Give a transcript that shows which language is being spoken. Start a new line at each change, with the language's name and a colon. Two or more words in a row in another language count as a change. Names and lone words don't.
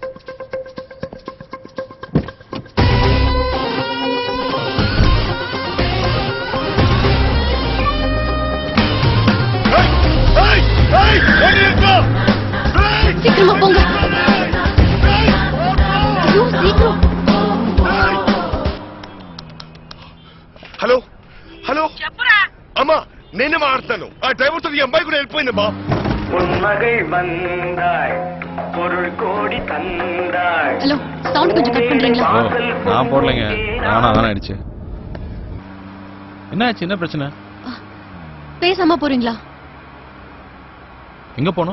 Tamil: சீக்கிரமா போங்க. ஐயோ, சீக்கிரம்.
Telugu: హలో హలో అమ్మా నేనే మాట్లాడతాను. ఆ డ్రైవర్ తో ఈ అమ్మాయి కూడా వెళ్ళిపోయిందమ్మా.
Tamil: ஹலோ, சவுண்ட் கொஞ்சம் கட் பண்றீங்களா? ஓ நான் போடலைங்க, நானா தானே ஆயிடுச்சு. என்ன ஆச்சு? என்ன பிரச்சனை? பேசாம போறீங்களா? எங்க போனோம்?